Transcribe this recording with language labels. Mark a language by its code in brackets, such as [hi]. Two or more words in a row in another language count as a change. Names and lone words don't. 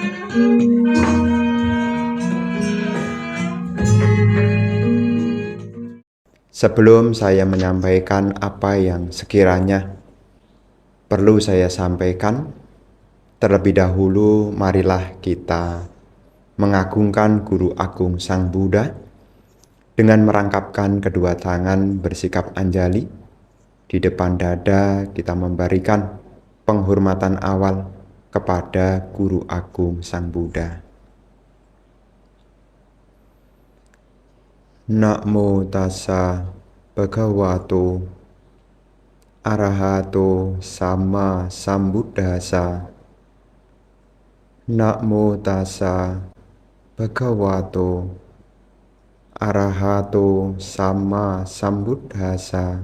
[id] Sebelum saya menyampaikan apa yang sekiranya perlu saya sampaikan, terlebih dahulu marilah kita mengagungkan Guru Agung Sang Buddha dengan merangkapkan kedua tangan bersikap anjali. Di depan dada kita memberikan penghormatan awal kepada Guru Agung Sang Buddha. [pi] Namo tassa bhagavato arahato sama sambuddhassa. Namo tassa bhagavato arahato sama sambuddhassa.